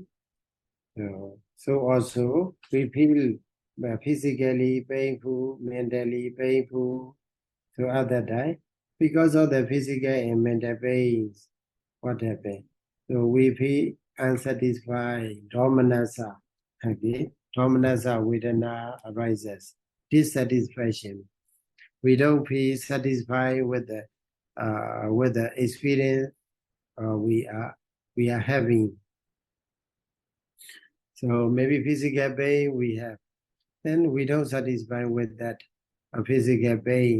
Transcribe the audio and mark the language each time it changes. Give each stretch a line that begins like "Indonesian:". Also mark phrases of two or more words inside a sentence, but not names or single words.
English: So also we feel physically painful, mentally painful. So other time, because of the physical and mental pains, what happened? So we feel unsatisfied, dominasa. Okay,
Pali: dominasa vedana
English: arises. Dissatisfaction. We don't feel satisfied with the experience we are having. So maybe physical pain we have, then we don't satisfy with that physical pain.